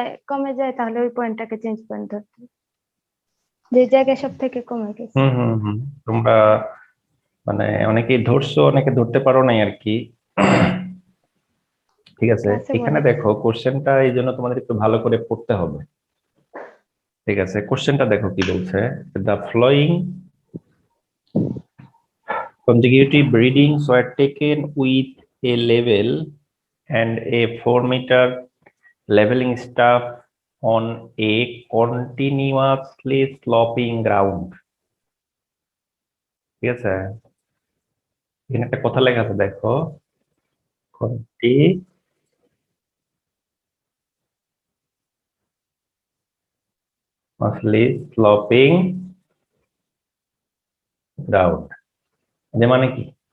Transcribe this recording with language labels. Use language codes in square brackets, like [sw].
[bn] কমে যায় তাহলে ওই পয়েন্টটাকে চেঞ্জ পয়েন্ট ধরতে হবে। যে জায়গায় সব থেকে কমে গেছে। হুম হুম হুম তোমরা মানে অনেকেই ধরছো, অনেকে ধরতে পারো নাই আর কি। ঠিক আছে, ক্লাসে এখানে বলে। দেখো কোশ্চেনটা এই জন্য তোমাদের একটু ভালো করে পড়তে হবে। ঠিক আছে, কোশ্চেনটা দেখো কি বলছে। [en] The following consecutive readings were taken with a level and a 4-meter leveling staff on a continuously sloping ground. [bn] ঠিক আছে, এখানে একটা কথা লেখা আছে দেখো, [en] continuously sloping ground, [bn] যে মানে কি?